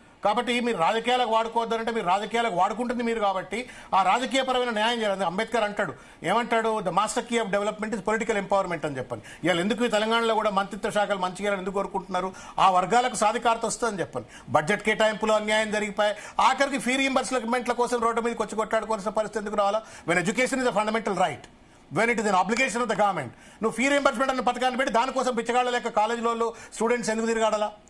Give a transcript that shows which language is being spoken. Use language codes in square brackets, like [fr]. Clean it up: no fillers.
[te] కాబట్టి మీరు రాజకీయాలకు వాడుకోవద్దంటే మీరు రాజకీయాలకు వాడుకుంటుంది మీరు. కాబట్టి ఆ రాజకీయపరమైన న్యాయం చేయాలి. అంబేద్కర్ ఏమంటాడు? [en] the master key of development is political empowerment [te] అని చెప్పండి. ఇవాళ ఎందుకు తెలంగాణలో కూడా మంత్రిత్వ శాఖలు మంచిగా ఎందుకు కోరుకుంటున్నారు? ఆ వర్గాలకు సాధికారత వస్తుందని చెప్పండి. బడ్జెట్ కేటాయింపులో అన్యాయం జరిగిపోయి ఆఖరికి ఫీ రీయింబర్స్మెంట్ల కోసం రోడ్డు మీదకి వచ్చి కొట్లాడుకోవాల్సిన పరిస్థితి ఎందుకు రావాలా? [en] When education is a fundamental right, when it is an obligation of the government. [te] నువ్వు ఫీ రీయింబర్స్మెంట్ అన్న పథకాన్ని పెట్టి దానికోసం పిచ్చగాళ్ళ లేక కాలేజీలో స్టూడెంట్స్ ఎందుకు తిరగాడాలా?